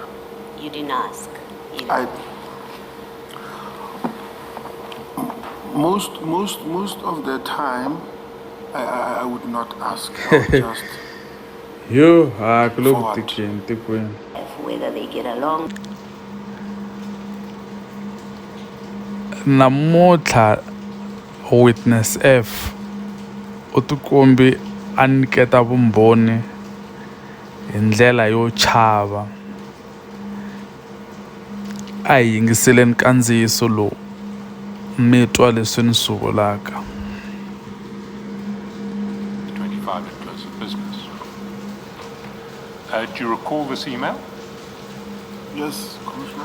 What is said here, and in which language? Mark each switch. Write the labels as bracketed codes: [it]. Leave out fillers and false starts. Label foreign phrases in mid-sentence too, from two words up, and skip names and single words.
[en] You didn't ask either. Most of the time, I would not ask. I would just Yo, forward. Whether they get along. [ts] Namuntlha witness F u tikombi a nyiketa vumbhoni hi ndlela yo chava. A hi yingiseleni kandziyiso lowu mi twa leswi ni swi vulaka. [en] 25 at close of business. Do you recall this email? Yes, Commissioner.